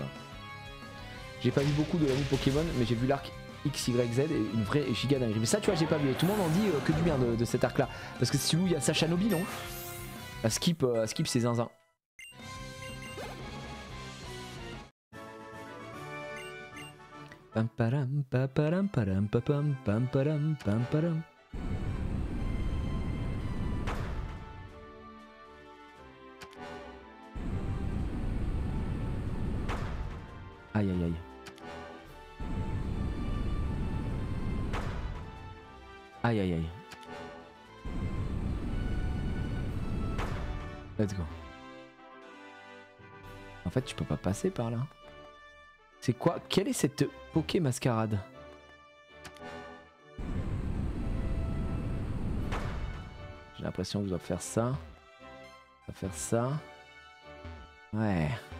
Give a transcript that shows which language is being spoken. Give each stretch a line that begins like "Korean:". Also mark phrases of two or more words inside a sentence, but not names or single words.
French: J'ai pas vu beaucoup de l'anime Pokémon. Mais j'ai vu l'arc XYZ et une vraie giga dinguerie. Mais ça tu vois j'ai pas vu. Tout le monde en dit que du bien de cet arc là. Parce que c'est celui où il y a Sacha Nobi non? À skip c'est zinzin. Pam param param param pam pam param pam param. Aïe aïe aïe. Aïe aïe aïe.
English: Let's go.
French: En fait, tu peux pas passer par là. C'est quoi? Quelle est cette Poké mascarade? J'ai l'impression que je dois faire ça. Je dois faire ça. Ouais.